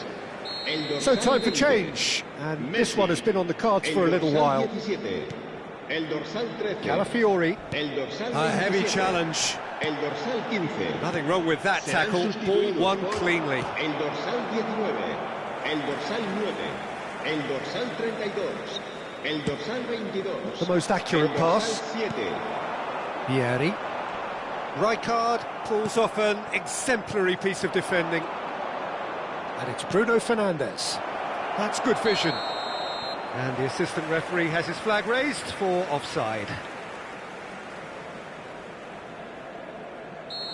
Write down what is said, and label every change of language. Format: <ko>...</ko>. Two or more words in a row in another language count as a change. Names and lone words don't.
<en>So time for change, and this one has been on the cards for a little while. Calafiori. A heavy challenge. Nothing wrong with that tackle. Ball won cleanly.</en> <ca>El dorsal 19, el dorsal 9, el dorsal 32, el dorsal 22.</ca> <en>The most accurate pass. Vieri. Rijkaard pulls off an exemplary piece of defending. And it's Bruno Fernandes. That's good vision. And the assistant referee has his flag raised for offside.</en>